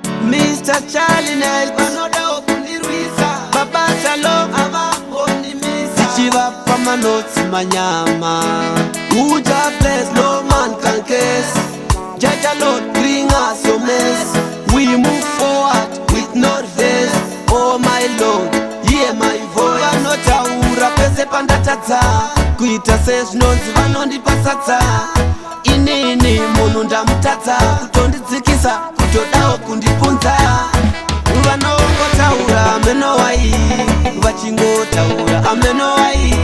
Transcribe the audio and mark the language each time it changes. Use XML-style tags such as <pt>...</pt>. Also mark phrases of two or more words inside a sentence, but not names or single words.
<sn>Mister Charlie Niles, vanodawo kundirwisa. Baba Shalom, havambondimisa. Tichivapa manotsi manyama.</sn> <en>Who Jah bless, no man can curse. Jah, Jah Lord, bring us your mess. We move forward with no reverse. Oh my Lord, hear my voice.</en> <sn>Vanotaura pese pandatadza, kuita sezvinonzi vanondipa sadza. Inini munhu ndamutadza, kutondidzikisa, kutodawo kundipunza. Vanongotaura, "Ameno wai?" vachingotaura, "Ameno wai?"</sn>